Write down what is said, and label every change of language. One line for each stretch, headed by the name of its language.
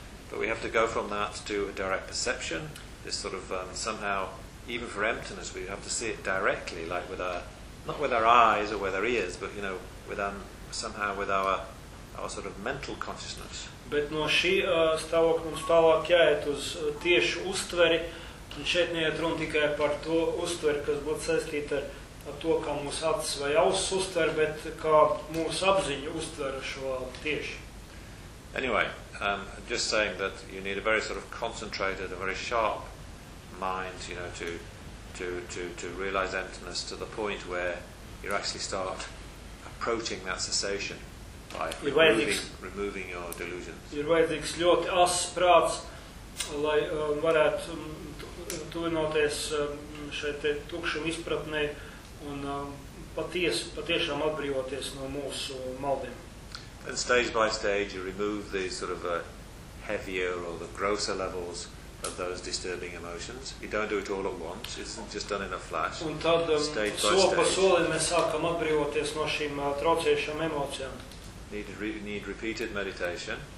English: But we have to go from that to a direct perception, this sort of somehow, even for emptiness, we have to see it directly, like with our, not with our eyes or with our ears, but, you know, with somehow with our sort of mental consciousness.
Latvian: Bet no šī stāvokļa mums tālāk jāiet uz tiešu uztveri, un šeit neiet runa tikai par to uztveri, kas būtu saistīta ar to, kā mūsu acis vai auss uztver, bet kā mūsu apziņa uztver šo tieši.
English: Anyway, just saying that you need a very sort of concentrated, a very sharp mind, you know, to realize emptiness to the point where you actually start approaching that cessation by removing your delusions.
Latvian: Ir vajadzīgs ļoti ass prāts, lai varētu tuvinoties šai te tukšuma izpratnei un patiešām atbrīvoties no mūsu maldiem.
English: And stage by stage, you remove the sort of heavier or the grosser levels of those disturbing emotions. You don't do it all at once. It's just done in a flash.
Latvian: Un tad,
English: stage by stage.
Latvian: Soli mēs sākam atbrīvoties no šīm traucējušām emocijām.
English: Need repeated meditation.